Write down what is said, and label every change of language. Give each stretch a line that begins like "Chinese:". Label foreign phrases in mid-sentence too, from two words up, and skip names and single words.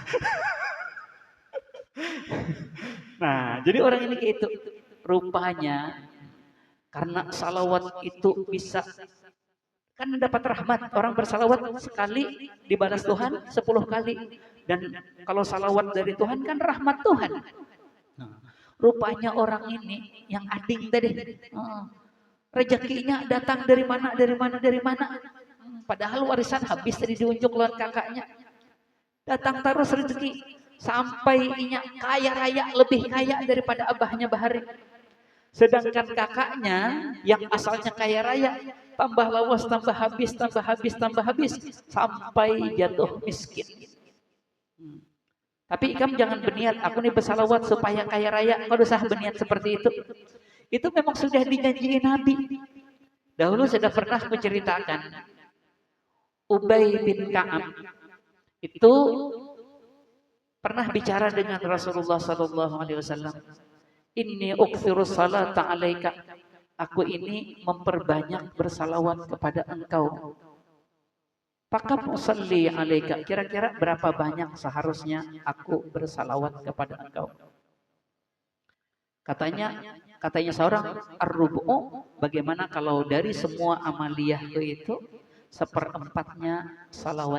Indonesian: Nah, jadi orang ini kayak itu rupanya karena salawat itu bisa kan dapat rahmat. Orang bersalawat sekali dibalas Tuhan 10 kali. Dan kalau salawat dari Tuhan kan rahmat Tuhan. Nah, rupanya orang ini yang ading tadi, rezekinya datang dari mana, dari mana, dari mana. Padahal warisan habis tadi diunjuk lewat kakaknya. Datang terus rezeki sampai inya kaya raya, lebih kaya daripada abahnya Bahari. Sedangkan kakaknya yang asalnya kaya raya tambah lawas, tambah habis, tambah habis, tambah habis sampai jatuh miskin. Tapi ikam jangan berniat aku nih bersalawat supaya kaya raya. Kalau usah berniat seperti itu. Itu memang sudah dijanjiin Nabi. Dahulu sudah pernah menceritakan Ubay bin Ka'ab itu pernah bicara dengan Rasulullah
Arabic: صلى الله عليه وسلم. إني أكثر الصلاة عليك.
Indonesian: Aku ini memperbanyak bersalawat kepada engkau.
Arabic: فكم أصلي عليك.
Indonesian: Kira-kira berapa banyak seharusnya aku bersalawat kepada engkau? Katanya seorang ar-rubu'u, bagaimana kalau dari semua amaliyah itu seperempatnya salawat?